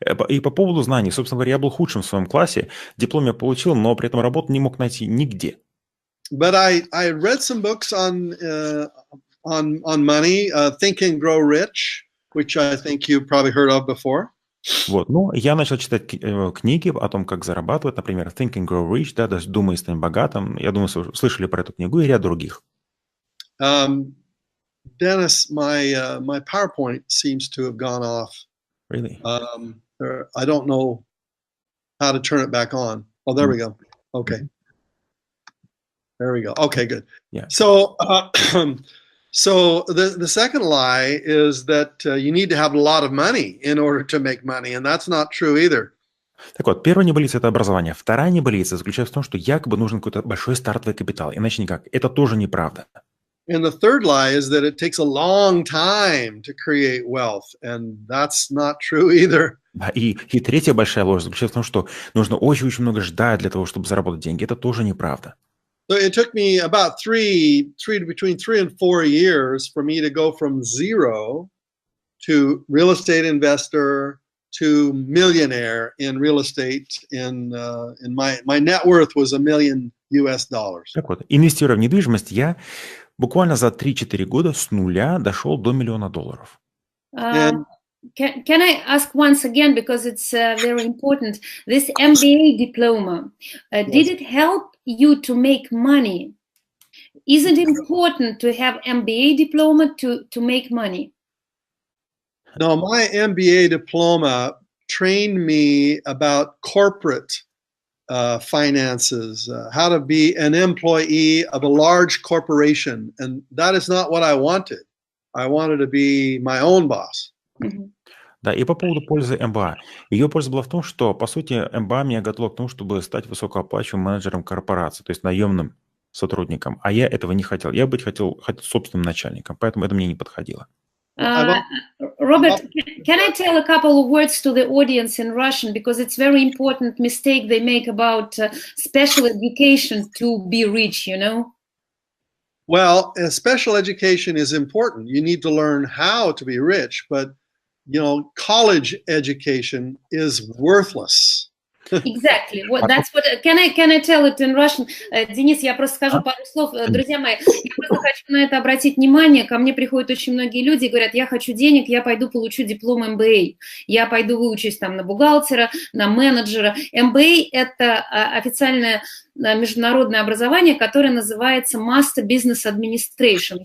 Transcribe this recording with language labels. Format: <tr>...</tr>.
<ru>И по поводу знаний, собственно говоря, я был худшим в своем классе, диплом я получил, но при этом работу не мог найти нигде.</ru> <en>But I read some books on money, Think and Grow Rich, which I think you've probably heard of before.</en> <ru>Вот, ну, я начал читать книги о том, как зарабатывать, например, Think and Grow Rich, да, даже «Думай и стань богатым». Я думаю, слышали про эту книгу и ряд других.</ru> <en>Dennis, my PowerPoint seems to have gone off. Really? I don't know how to turn it back on. Oh, there we go. Okay. There we go. Okay, good. Yeah. So, so the second lie is that you need to have a lot of money in order to make money, and that's not true either.</en> <ru>Так вот, первая небылица – это образование. Вторая небылица заключается в том, что якобы нужен какой-то большой стартовый капитал, иначе никак. Это тоже неправда.</ru> <en>And the third lie is that it takes a long time to create wealth, and that's not true either.</en> <ru>Да, и третья большая ложь заключается в том, что нужно очень-очень много ждать для того, чтобы заработать деньги. Это тоже неправда.</ru> <en>So it took me about between 3 and 4 years for me to go from zero to real estate investor to millionaire in real estate. In my net worth was $1 million.</en> <ru>Так вот, инвестируя в недвижимость, я буквально за 3-4 года с нуля дошел до $1 миллиона.</ru> <en>Can I ask once again, because it's very important, this MBA diploma, did it help you to make money? Is it important to have MBA diploma to make money? No, my MBA diploma trained me about corporate finances, how to be an employee of a large corporation. And that is not what I wanted. I wanted to be my own boss. Mm-hmm.</en> <ru>Да, и по поводу пользы МБА. Ее польза была в том, что, по сути, МБА меня готовило к тому, чтобы стать высокооплачиваемым менеджером корпорации, то есть наемным сотрудником. А я этого не хотел. Я хотел собственным начальником, поэтому это мне не подходило.</ru> <en>Robert, can I tell a couple of words to the audience in Russian, because it's very important mistake they make about special education to be rich, you know? Well, special education is important. You need to learn how to be rich, but college education is worthless. Exactly. That's what. Can I tell it in Russian?</en> <ru>Денис, я просто скажу пару слов. Друзья мои, я просто хочу на это обратить внимание. Ко мне приходят очень многие люди и говорят: я хочу денег, я пойду получу диплом MBA. Я пойду выучусь там на бухгалтера, на менеджера. MBA – это официальное международное образование, которое называется Master Business Administration.</ru>